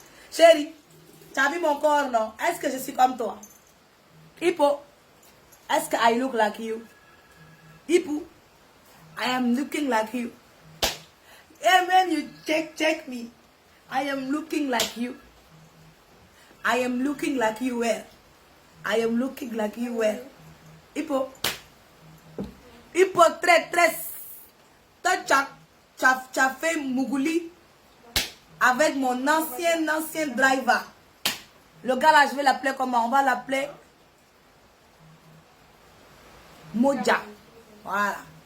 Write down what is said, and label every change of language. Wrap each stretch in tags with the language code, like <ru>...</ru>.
<fr>Chérie, tu as vu mon corps, non? Est-ce que je suis comme toi?</fr> <en>Hippo,</en> <fr>est-ce que</fr> <en>I look like you? Hippo, I am looking like you. And when you check me, I am looking like you. I am looking like you where? I am looking like you where?</en> <fr>Hippo, traîtresse. Toi, tu as fait Mougouli avec mon ancien driver. Le gars là, je vais l'appeler comment? On va l'appeler Moja. Voilà.</fr>